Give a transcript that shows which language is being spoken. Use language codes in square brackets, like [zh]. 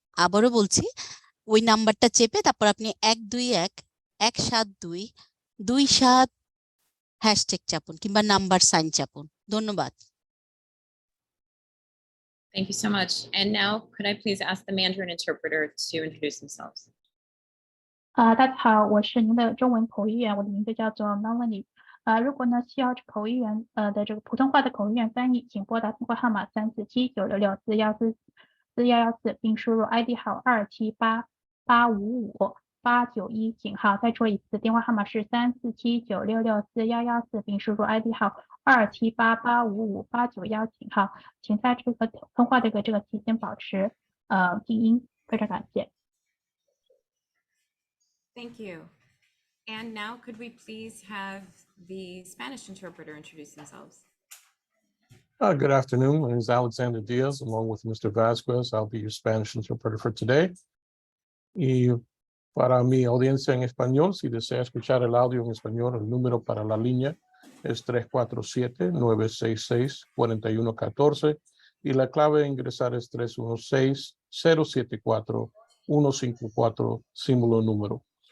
[bn] আবারও বলছি ওই নাম্বারটা চেপে তারপর আপনি 121-172-27 হ্যাশট্যাগ চাপুন কিংবা নাম্বার সাইন চাপুন। ধন্যবাদ। [en] Thank you so much. And now could I please ask the Mandarin interpreter to introduce themselves? [zh] 大家好，我是您的中文口译员，我的名字叫做 Melanie。如果呢需要口译员的这个普通话的口译员翻译，请拨打电话号码347-966-4114，并输入 ID 号278855891井号。再说一次，电话号码是347-966-4114，并输入 ID 号278855891井号。请在这个通话的这个期间保持静音，非常感谢。 [en] Thank you. And now could we please have the Spanish interpreter introduce themselves? Good afternoon. My name is Alexander Diaz, along with Mr. Vasquez. I'll be your Spanish interpreter for today. [es] Y para mi audiencia en español, si desea escuchar el audio en español, el número para la línea es 347-966-4114 y la clave de ingresar es 316-074-154, símbolo número.